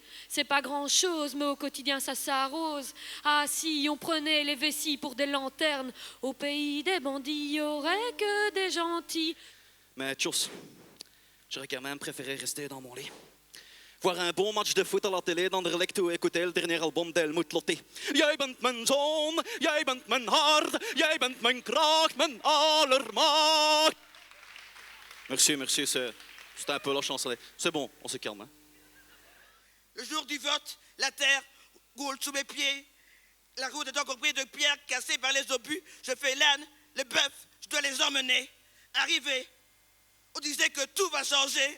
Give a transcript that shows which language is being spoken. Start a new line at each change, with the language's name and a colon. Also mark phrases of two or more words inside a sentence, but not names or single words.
French: C'est pas grand chose, mais au quotidien ça s'arrose. Ah si on prenait les vessies pour des lanternes, au pays des bandits y aurait que des gentils. Mais tchuss, j'aurais quand même préféré rester dans mon lit. Voir un bon match de foot à la télé
Dutch: dan direct toe
French: écouter le dernier album d'Helmut Lotti.
Dutch: Jij bent mijn zoon, jij bent mijn hart, jij bent mijn kracht, mijn allermacht.
French: Merci, c'était un peu la chanson. C'est bon, on se calme. Hein. Le jour du vote, la terre roule sous mes pieds. La route est encore prise de pierres cassées par les obus. Je fais l'âne, le bœuf, je dois les emmener. Arrivé, on disait que tout va changer.